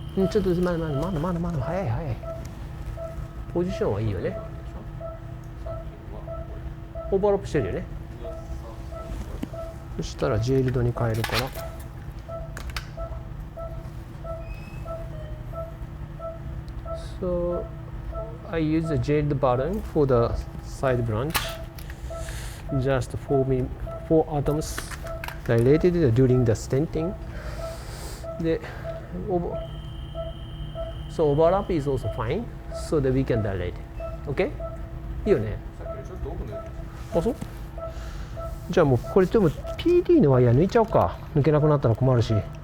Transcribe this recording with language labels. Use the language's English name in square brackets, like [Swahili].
[Japanese] ちょっとまだ早い。ポジションはいいよね。オーバーラップしてるよね。そしたらジェイルドに変えるから。 [English] So I use the jailed button for the side branch. Just 4 atoms dilated during the stenting. So overlap is also fine, so that we can dilate. Okay? [Japanese] いいよね。あ、そう？じゃあもうこれでも PD のワイヤー抜いちゃおうか。抜けなくなったら困るし。